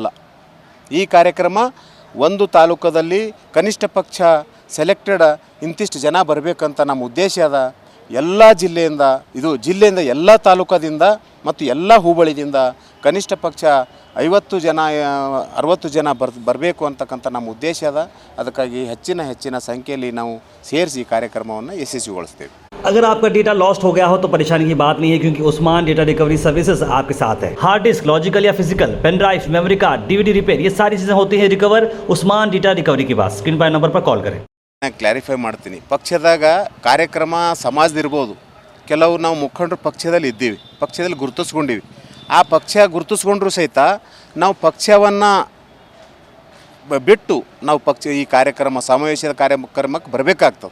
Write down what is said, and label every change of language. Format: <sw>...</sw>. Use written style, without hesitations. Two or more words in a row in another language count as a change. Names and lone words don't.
<kn>ಈ ಕಾರ್ಯಕ್ರಮ ಒಂದು ತಾಲೂಕದಲ್ಲಿ ಕನಿಷ್ಠ ಪಕ್ಷ ಸೆಲೆಕ್ಟೆಡ್ ಇಂತಿಷ್ಟು ಜನ ಬರಬೇಕಂತ ನಮ್ಮ ಉದ್ದೇಶ ಅದ. ಎಲ್ಲ ಜಿಲ್ಲೆಯಿಂದ ಜಿಲ್ಲೆಯಿಂದ ಎಲ್ಲ ತಾಲೂಕದಿಂದ ಮತ್ತು ಎಲ್ಲ ಹೋಬಳಿದಿಂದ ಕನಿಷ್ಠ ಪಕ್ಷ 50 ಜನ 60 ಜನ ಬರಬೇಕು ಅಂತಕ್ಕಂಥ ನಮ್ಮ ಉದ್ದೇಶ ಅದ. ಅದಕ್ಕಾಗಿ ಹೆಚ್ಚಿನ ಸಂಖ್ಯೆಯಲ್ಲಿ ನಾವು ಸೇರಿಸಿ ಕಾರ್ಯಕ್ರಮವನ್ನು ಯಶಸ್ವಿಗೊಳಿಸ್ತೇವೆ.</kn> <hi>अगर आपका</hi> <en>data lost</en> <hi>हो गया हो तो परेशानी की बात नहीं है, क्योंकि उस्मान डेटा रिकवरी सर्विसेज आपके साथ है.</hi> <en>hard disk, logical</en> <hi>या</hi> <en>physical, pen drive, memory card, DVD repair,</en> <hi>ये सारी चीज़ें होती हैं रिकवर उस्मान डेटा रिकवरी के पास. स्क्रीन पर नंबर पर कॉल करें.</hi> <kn>ಕ್ಲಾರಿಫೈ ಮಾಡ್ತೀನಿ. ಪಕ್ಷದಾಗ ಕಾರ್ಯಕ್ರಮ ಸಮಾಜದಿರ್ಬೋದು, ಕೆಲವು ನಾವು ಮುಖಂಡರು ಪಕ್ಷದಲ್ಲಿ ಇದ್ದೀವಿ, ಪಕ್ಷದಲ್ಲಿ ಗುರುತಿಸ್ಕೊಂಡಿವಿ. ಆ ಪಕ್ಷ ಗುರುತಿಸ್ಕೊಂಡ್ರೂ ಸಹಿತ ನಾವು ಪಕ್ಷವನ್ನು ಬಿಟ್ಟು ನಾವು ಈ ಸಮಾವೇಶದ ಕಾರ್ಯಕ್ರಮಕ್ಕೆ ಬರಬೇಕಾಗ್ತದೆ.</kn>